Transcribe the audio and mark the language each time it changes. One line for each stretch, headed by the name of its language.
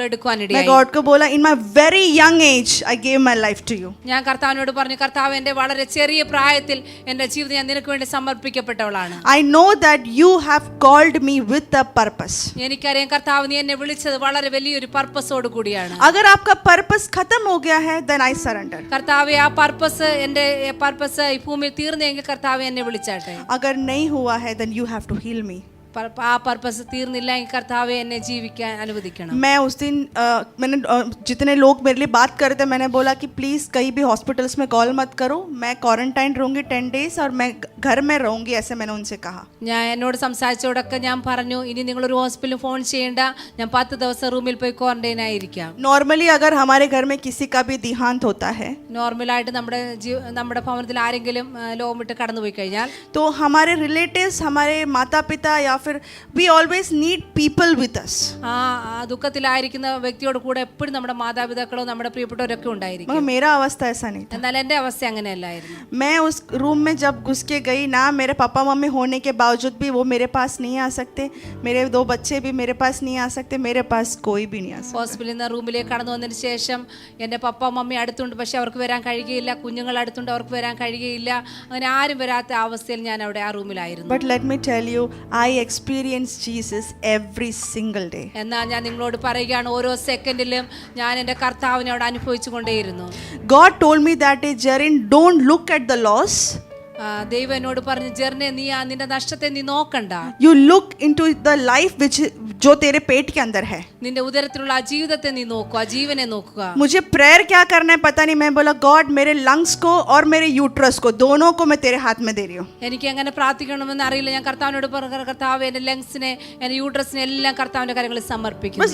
Hindi: मैं
Malayalam: എടുക്കുവാനിടയായി.
Hindi: गॉड को बोला
English: in my very young age I gave my life to you.
Malayalam: ഞാൻ കർത്താവിനോട് പറഞ്ഞു, കർത്താവ് എന്റെ വളരെ ചെറിയ പ്രായത്തിൽ എന്റെ ജീവിതം ഞാൻ നിനക്ക് വേണ്ടി സമർപ്പിക്കപ്പെട്ടവളാണ്.
English: I know that you have called me with a purpose.
Malayalam: എനിക്കറിയാം കർത്താവ് നീ എന്നെ വിളിച്ചത് വളരെ വലിയൊരു പർപ്പസോട് കൂടിയാണ്.
Hindi: अगर आपका पर्पस खत्म हो गया है
English: then I surrender.
Malayalam: കർത്താവെ ആ പർപ്പസ് എന്റെ പർപ്പസ് ഈ ഭൂമിയിൽ തീർന്നെങ്കിൽ കർത്താവ് എന്നെ വിളിച്ചാട്ടെ.
Hindi: अगर नहीं हुआ है
English: then you have to heal me.
Malayalam: ആ പർപ്പസ് തീർന്നില്ല എങ്കിൽ കർത്താവെ എന്നെ ജീവിക്കാൻ അനുവദിക്കണം.
Hindi: मैं उस दिन मैंने जितने लोग मेरे लिए बात कर रहे थे मैंने बोला कि प्लीज़ कहीं भी हॉस्पिटल्स में कॉल मत करो, मैं क्वारंटाइन रहूँगी 10 days और मैं घर में रहूँगी, ऐसे मैंने उनसे कहा.
Malayalam: ഞാൻ എന്നോട് സംസാരിച്ചോടൊക്കെ ഞാൻ പറഞ്ഞു, ഇനി നിങ്ങളൊരു ഹോസ്പിറ്റലിൽ ഫോൺ ചെയ്യേണ്ട, ഞാൻ 10 ദിവസം റൂമിൽ പോയി ക്വാറന്റൈൻ ആയിരിക്കാം.
Hindi: नॉर्मली अगर हमारे घर में किसी का भी देहांत होता है
Malayalam: നോർമലായിട്ട് നമ്മുടെ ഭവനത്തിൽ ആരെങ്കിലും ലോകം വിട്ട് കടന്നുപോയി കഴിഞ്ഞാൽ
Hindi: तो हमारे रिलेटिव्स, हमारे माता पिता या फिर
English: we always need people with us.
Malayalam: ആ ദുഃഖത്തിലായിരിക്കുന്ന വ്യക്തിയോട് കൂടെ എപ്പോഴും നമ്മുടെ മാതാപിതാക്കളോ നമ്മുടെ പ്രിയപ്പെട്ടവരൊക്കെ ഉണ്ടായിരിക്കും.
Hindi: मगर मेरा अवस्था ऐसा नहीं था.
Malayalam: എന്നാൽ എൻ്റെ അവസ്ഥ അങ്ങനെയല്ലായിരുന്നു.
Hindi: मैं उस रूम में जब घुस के गई ना, मेरे पापा मम्मी होने के बावजूद भी वो मेरे पास नहीं आ सकते, मेरे 2 बच्चे भी मेरे पास नहीं आ सकते, मेरे पास कोई भी नहीं आ सकता.
Malayalam: ഹോസ്പിറ്റലിൽ നിന്ന് റൂമിലേക്ക് കടന്നു വന്നതിന് ശേഷം എൻ്റെ പപ്പ മമ്മി അടുത്തുണ്ട്, പക്ഷെ അവർക്ക് വരാൻ കഴിയുകയില്ല. കുഞ്ഞുങ്ങൾ അടുത്തുണ്ട്, അവർക്ക് വരാൻ കഴിയുകയില്ല. അങ്ങനെ ആരും വരാത്ത അവസ്ഥയിൽ ഞാൻ അവിടെ ആ റൂമിലായിരുന്നു.
English: But let me tell you, I experienced Jesus every single day.
Malayalam: എന്നാൽ ഞാൻ നിങ്ങളോട് പറയുകയാണ്, ഓരോ സെക്കൻഡിലും ഞാൻ എൻ്റെ കർത്താവിനെ അവിടെ അനുഭവിച്ചു കൊണ്ടേയിരുന്നു.
English: God told me that day, Jarin, don't look at the loss.
Malayalam: ദൈവം എന്നോട് പറഞ്ഞു, ജെറിനെ നീ നിന്റെ നഷ്ടത്തെ നീ നോക്കണ്ട,
English: You look into the life which
Hindi: जो तेरे पेट के अंदर है.
Malayalam: നിന്റെ ഉദരത്തിലുള്ള ആ ജീവിതത്തെ നീ നോക്കുക, ആ ജീവനെ നോക്കുക.
Hindi: मुझे प्रेयर क्या करना है पता नहीं, मैं बोला गॉड मेरे लंग्स को और मेरे यूट्रस को दोनों को मैं तेरे हाथ में दे रही हूँ.
Malayalam: എനിക്ക് എങ്ങനെ പ്രാർത്ഥിക്കണമെന്ന് അറിയില്ല. ഞാൻ കർത്താവിനോട് പറഞ്ഞു, കർത്താവ് എന്റെ ലങ്സിനെ എന്റെ യൂട്രസിനെ എല്ലാം കർത്താവിന്റെ കാര്യങ്ങളിൽ സമർപ്പിക്കുന്നു.